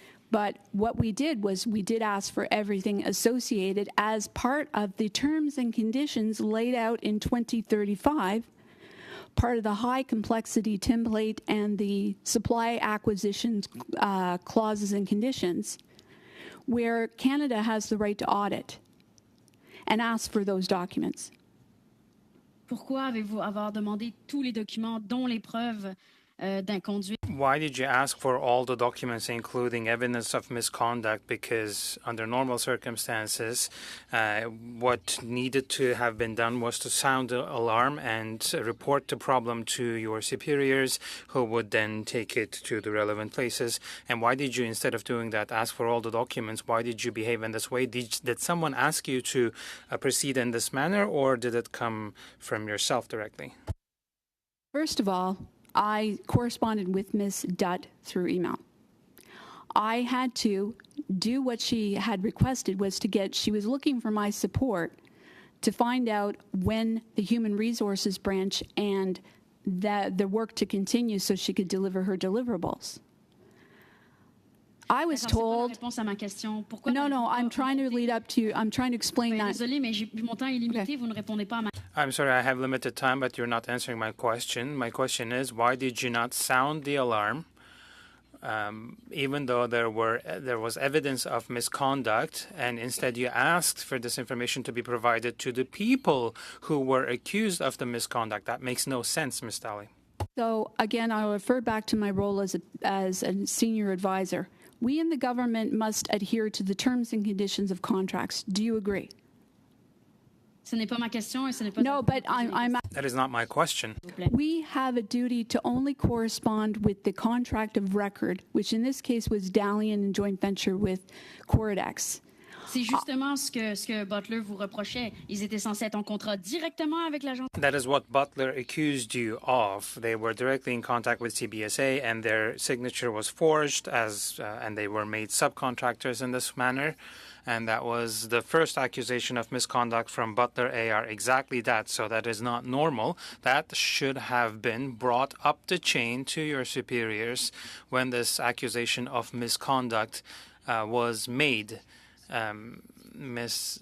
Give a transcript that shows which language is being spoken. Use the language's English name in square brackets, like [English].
[English] But what we did was we did ask for everything associated as part of the terms and conditions laid out in 2035, part of the high complexity template and the supply acquisitions clauses and conditions, where Canada has the right to audit and ask for those documents. [French] Pourquoi avez-vous avoir demandé tous les documents, dont les preuves d'inconduite? [English] Why did you ask for all the documents, including evidence of misconduct? Because under normal circumstances, what needed to have been done was to sound the alarm and report the problem to your superiors, who would then take it to the relevant places. And why did you, instead of doing that, ask for all the documents? Why did you behave in this way? Did someone ask you to proceed in this manner, or did it come from yourself directly? First of all, I corresponded with Ms. Dutt through email. I had to do what she had requested, was she was looking for my support to find out when the Human Resources branch and the work to continue so she could deliver her deliverables. I was told. No, I'm trying to lead up to. I'm trying to explain that. [French] Désolée, mais mon temps est limité. Vous ne répondez pas à ma. [English] I'm sorry, I have limited time, but you're not answering my question. My question is, why did you not sound the alarm, even though there was evidence of misconduct, and instead you asked for this information to be provided to the people who were accused of the misconduct? That makes no sense, Ms. Daly. So again, I'll refer back to my role as a senior advisor. We in the government must adhere to the terms and conditions of contracts. Do you agree? [French] Ce n'est pas ma question et ce n'est pas. [English] No, but That is not my question. We have a duty to only correspond with the contract of record, which in this case was Dalian in joint venture with Corridex. [French] C'est justement ce que Butler vous reprochait. Ils étaient censés être en contrat directement avec l'agence. [English] That is what Butler accused you of. They were directly in contact with CBSA, and their signature was forged, and they were made subcontractors in this manner. And that was the first accusation of misconduct from Butler AR, exactly that. So that is not normal. That should have been brought up the chain to your superiors when this accusation of misconduct was made. Ms.